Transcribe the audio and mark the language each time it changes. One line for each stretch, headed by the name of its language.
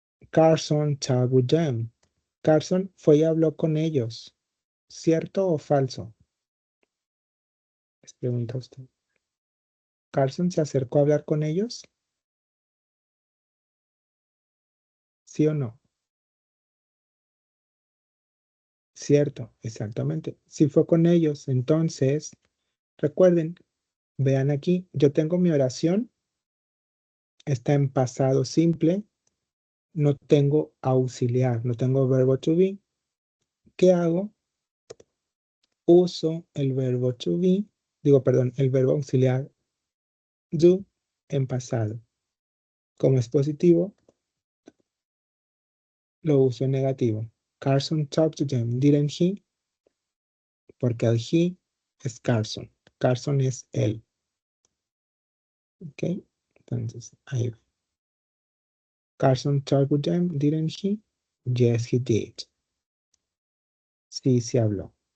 English: Carson talked with them.
Spanish: Carson fue y habló con ellos. ¿Cierto o falso? Les pregunta usted. ¿Carson se acercó a hablar con ellos? ¿Sí o no? Cierto, exactamente. Si fue con ellos, entonces, recuerden, vean aquí, yo tengo mi oración, está en pasado simple, no tengo auxiliar, no tengo verbo to be. ¿Qué hago? Uso el verbo to be, perdón, el verbo auxiliar do en pasado. Como es positivo, lo uso en negativo.
English: Carson talked to them, didn't he?
Spanish: Porque el he es Carson. Carson es él. ¿Ok? Entonces, ahí va.
English: Carson talked with them, didn't he? Yes, he did.
Spanish: Sí, se habló.